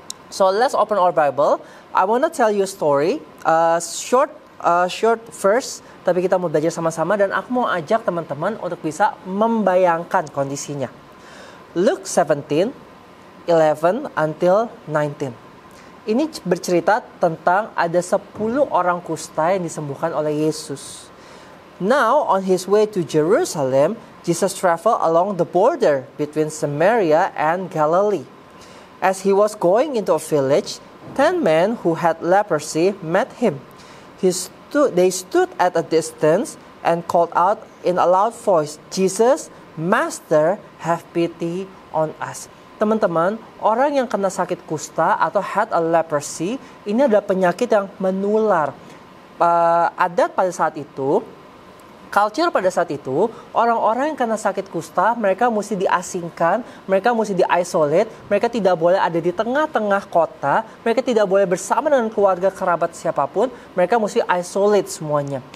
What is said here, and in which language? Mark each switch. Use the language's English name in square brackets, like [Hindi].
[English] So let's open our Bible. I want to tell you a story, short verse, [Indonesian] tapi kita mau belajar sama-sama dan aku mau ajak teman-teman untuk bisa membayangkan kondisinya. [English] Luke 17, 11 until 19. [Indonesian] Ini bercerita tentang ada 10 orang kusta yang disembuhkan oleh Yesus. [English] Now, on his way to Jerusalem, Jesus traveled along the border between Samaria and Galilee. As he was going into a village, 10 men who had leprosy met him. They stood at a distance and called out in a loud voice, "Jesus, Master, have pity on us." [Indonesian] Teman-teman, orang yang kena sakit kusta atau [English] had a leprosy, [Indonesian] ini adalah penyakit yang menular. Adat pada saat itu, culture pada saat itu, orang-orang yang kena sakit kusta, mereka mesti diasingkan, mereka mesti di-isolate, mereka tidak boleh ada di tengah-tengah kota, mereka tidak boleh bersama dengan keluarga kerabat siapapun, mereka mesti isolate semuanya.